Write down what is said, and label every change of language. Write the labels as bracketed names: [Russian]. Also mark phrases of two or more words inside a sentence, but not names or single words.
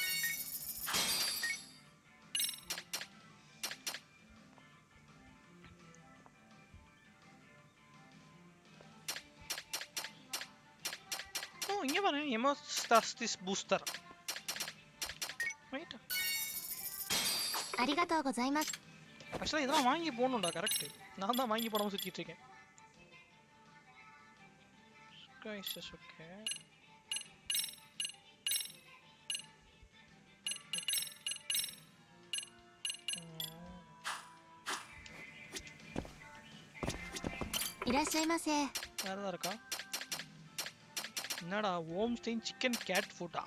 [Tamil] இங்க பாரு [English] hemostasis booster [Tamil] ரைட் [Japanese] ありがとうございます [Tamil] actually இதெல்லாம் வாங்கி போணும்டா கரெக்ட் நான் தான் வாங்கி போடாம சுத்திட்டு இருக்கேன் [English] Guyssss okay irashaimase வேறதா [Tamil] இருக்கா என்னடா [English] home stain chicken cat food